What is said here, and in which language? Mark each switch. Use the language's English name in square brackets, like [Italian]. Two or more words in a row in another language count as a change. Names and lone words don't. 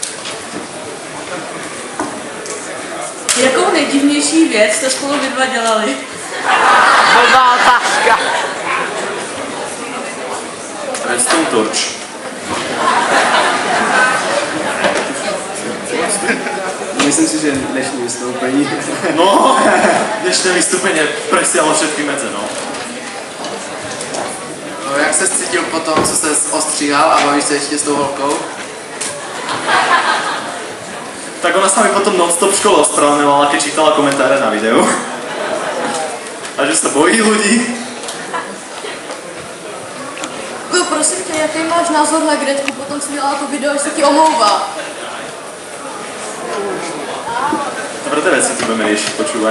[Czech] Jakou nejdivnější věc jste spolu vy dva dělali? Blbá otázka. Redstone Torch. Myslím si, že dnešní vystoupení. No, [Slovak] dnešné vystúpenie presiahlo všetky medze, no. [Czech] No, jak se cítil po tom, co se ostříhal a bavíš se ještě s tou holkou? [Slovak] Tak ona sa mi potom non-stop v škole ospravedlňovala, keď čítala komentáre na videu. A že sa bojí ľudí. [Czech] Jo, prosím tě, jaký máš názor na Gretku? Potom si dělala to video, že se ti omlouvá. [Slovak] Dobre, tie veci tu budeme riešiť, počúvaj.